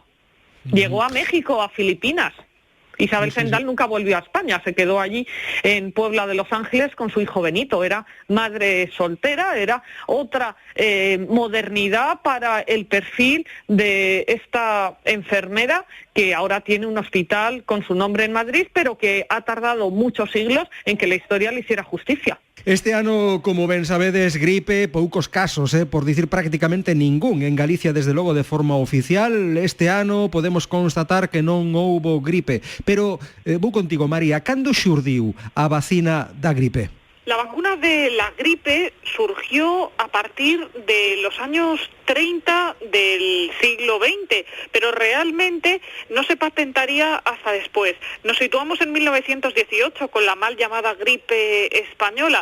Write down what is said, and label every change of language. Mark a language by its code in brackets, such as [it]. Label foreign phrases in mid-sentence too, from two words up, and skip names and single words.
[es] Llegó a México, a Filipinas. Isabel Zendal nunca volvió a España, se quedó allí en Puebla de Los Ángeles con su hijo Benito. Era madre soltera, era otra modernidad para el perfil de esta enfermera que ahora tiene un hospital con su nombre en Madrid, pero que ha tardado muchos siglos en que la historia le hiciera justicia. [gl] Este ano, como ben sabedes, gripe, poucos casos, por dicir prácticamente ningún. En Galicia, desde logo, de forma oficial, este ano podemos constatar que non houbo gripe. Pero vou contigo, María, cando xurdiu a vacina da gripe? [es] La vacuna de la gripe surgió a partir de los años 30 del siglo XX, pero realmente no se patentaría hasta después. Nos situamos en 1918 con la mal llamada gripe española.